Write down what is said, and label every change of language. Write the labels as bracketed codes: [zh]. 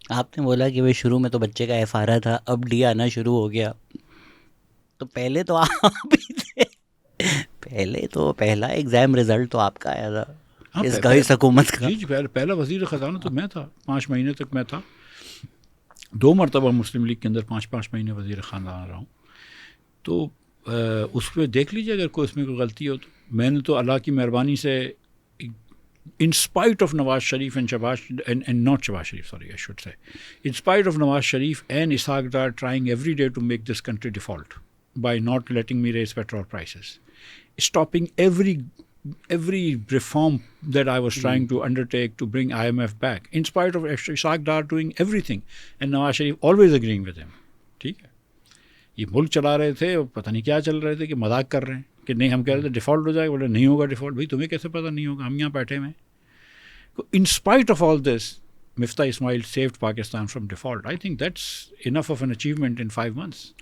[ur] آپ نے بولا کہ وہ شروع میں تو بچے کا ایف آ رہا تھا, اب ڈی آنا شروع ہو گیا, تو پہلے تو آپ ہی تھے, پہلا ایگزام رزلٹ تو آپ کا آیا تھا اس حکومت کا. جی پہلا وزیر خزانہ تو میں تھا, 5 مہینے تک میں تھا. 2 مرتبہ مسلم لیگ کے اندر 5 مہینے وزیر خزانہ رہا ہوں. تو اس پہ دیکھ لیجیے اگر کوئی اس میں کوئی غلطی ہو تو. میں نے تو اللہ کی مہربانی سے [en] in spite of Nawaz Sharif and not Shehbaz Sharif, sorry, I should say, in spite of Nawaz Sharif and Ishaq Dar trying every day to make this country default by not letting me raise petrol prices, stopping every reform that I was trying to undertake to bring IMF back, in spite of Ishaq Dar doing everything and Nawaz Sharif always agreeing with him. [ur] ٹھیک ہے, یہ ملک چلا رہے تھے, پتہ نہیں کیا چل رہے تھے, کہ مذاق کر رہے ہیں کہ نہیں ہم کہہ رہے تھے ڈیفالٹ ہو جائے گا, بولے نہیں ہوگا ڈیفالٹ. بھائی تمہیں کیسے پتہ نہیں ہوگا, ہم یہاں بیٹھے ہوئے ہیں. [en] In spite of all this Miftah Ismail saved Pakistan from default. I think that's enough of an achievement in 5 months.